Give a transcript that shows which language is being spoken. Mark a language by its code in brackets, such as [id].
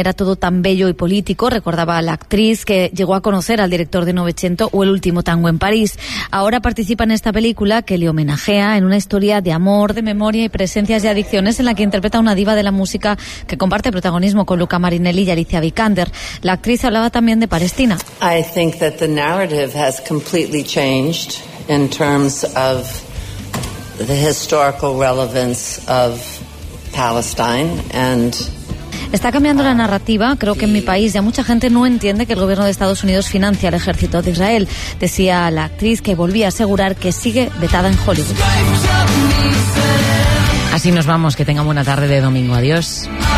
[es] Era todo tan bello y político. Recordaba a la actriz que llegó a conocer al director de Novecento o El último tango en París. Ahora participa en esta película que le homenajea, en una historia de amor, de memoria y presencias de adicciones, en la que interpreta a una diva de la música que comparte protagonismo con Luca Marinelli y Alicia Vikander. La actriz hablaba también de Palestina. [en] I think that the narrative has completely changed in terms of the historical relevance of Palestine and... [es] Está cambiando la narrativa. Creo que en mi país ya mucha gente no entiende que el gobierno de Estados Unidos financia al ejército de Israel, decía la actriz, que volvía a asegurar que sigue vetada en Hollywood. Así nos vamos. Que tengan buena tarde de domingo. Adiós.